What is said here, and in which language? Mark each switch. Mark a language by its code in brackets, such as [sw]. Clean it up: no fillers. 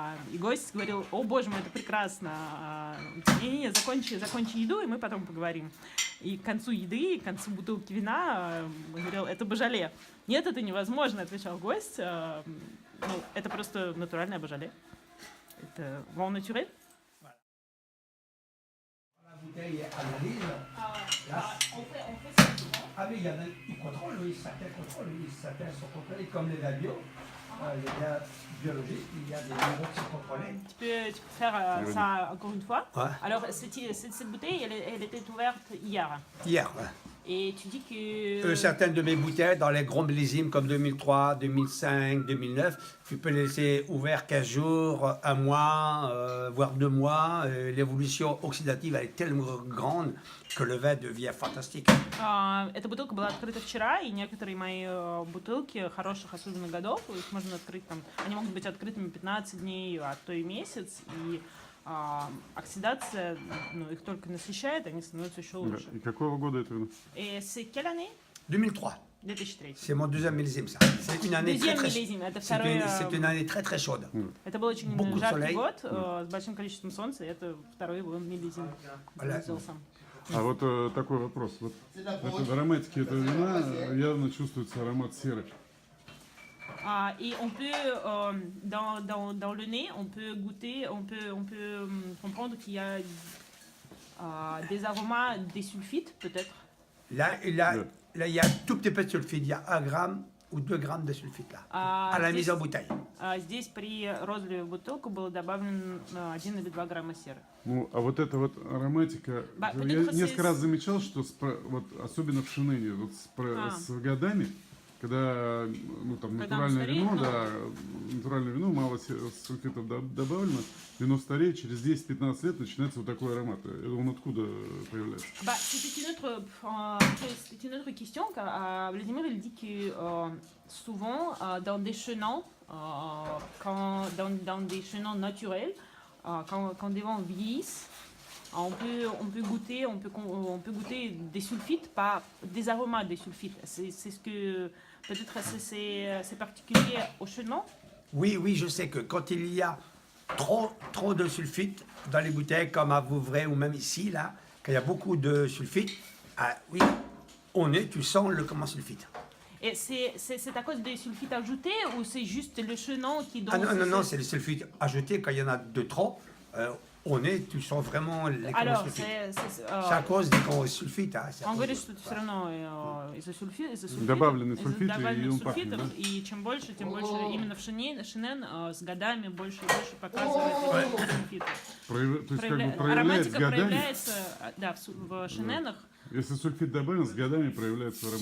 [ru] И гость говорил: о боже мой, это прекрасно. Не-не-не, закончи еду, и мы потом поговорим. И к концу еды, к концу бутылки вина говорил: это божале. Нет, это невозможно, отвечал гость. Ну, это просто натуральное божале. Это вон натюрель. [fr] La bouteille est analyse. Là. Ah oui, il contrôle, oui, certains contrôlent, oui, certains sont contrôlés, comme les labio, les gars biologiques, il y a des niveaux qui sont contrôlés. Tu peux faire ça encore une fois. Ouais. Alors, cette bouteille, elle était ouverte hier. Hier, ouais. Et tu dis que... Certaines de mes bouteilles, dans les grands millésimes comme 2003, 2005, 2009, tu peux les laisser ouverts 15 jours, un mois, voire 2 mois. L'évolution oxydative elle est tellement grande que le vin devient fantastique. [ru] Эта бутылка была открыта вчера, и некоторые мои бутылки хороших, особенно годов, их можно открыть там, они могут быть открытыми 15 дней, а то и месяц, и оксидация, ну, их только насыщает, они становятся еще лучше. И какого года это вино? [fr] Et c'est quelle année? 2003. 2003. C'est mon deuxième millésime, ça. C'est une année Deuxième très, millésime, [ru] это [fr] c'est [ru] второй... [fr] c'est une année très très chaude. [ru] Это был очень [fr] Beaucoup de [ru] жаркий [fr] soleil. [ru] год, с большим количеством солнца, и это второй его millésime. [fr] Voilà. [ru] Взял сам. А вот такой вопрос. Вот в ароматике этого вина явно чувствуется аромат серы. [fr] Et on peut, dans le nez, on peut goûter, on peut comprendre qu'il y a des aromas, des sulfites peut-être. Là, il y a un tout petit peu de sulfite. Il y a 1 gramme ou 2 grammes de sulfite là, à la mise en bouteille. [ru] Здесь при розливе в бутылку было добавлено 1 или 2 грамма серы. Ну, а вот эта вот ароматика, я несколько раз замечал, что вот, особенно в Шинене, вот с годами, когда ну, там, натуральное вино, да, натуральное вино, мало сульфитов добавлено, вино стареет, через 10-15 лет начинается вот такой аромат. Он откуда появляется? [fr] C'est une autre question, car Vladimir il dit que souvent dans des chenons, dans des chenons naturels, quand des vins vieillissent, on peut goûter des sulfites, pas des aromas des sulfites. C'est ce que peut-être c'est particulier au chenon. Oui, oui, je sais que quand il y a trop de sulfite dans les bouteilles, comme à Vouvray ou même ici, là, quand il y a beaucoup de sulfite, oui, tu sens le comment sulfite. Et c'est à cause des sulfites ajoutés ou c'est juste le chenon qui donne... Non, c'est les sulfites ajoutés. Quand il y en a de trop, tu sens vraiment les sulfites. C'est à cause des sulfites. [ru] Он говорит, что это все равно из-за сульфитов. Добавлены сульфиты, и он пахнет, да? И чем больше именно в Шинен с годами больше и больше показывает эти сульфиты. То есть как бы проявляется Ароматика годами? проявляется, да, в шиненах. Если сульфит добавлен, с годами проявляется аромат.